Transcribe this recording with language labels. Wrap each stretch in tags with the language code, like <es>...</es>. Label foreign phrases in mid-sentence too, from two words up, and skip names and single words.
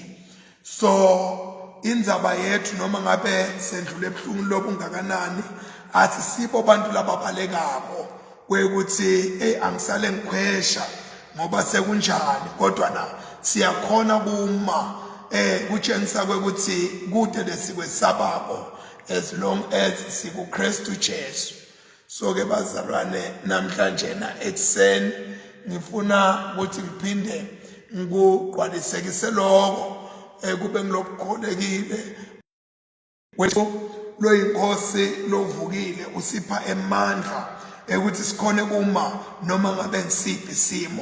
<ss>So indzaba yethu noma ngabe sendlule ebuhlungu lobungakanani asisibo bantu lababalekabo kwekuthi angisale ngikhwesha ngoba sekunjani kodwa na siyakhona kuma kutshengisa kwekuthi kude lesikwesabako</ss> <en>as long as</en> <ss>sikuKristu Jesu. So ke bazalwane namhlanje na ekseni ngifuna ukuthi ngiphinde ngikuqwalisekise lokho kube ngilokukholekile wethu loyinkosi lovukile usipha emandla ukuthi sikhone kuma noma ngabe ngisiphi isimo.</ss>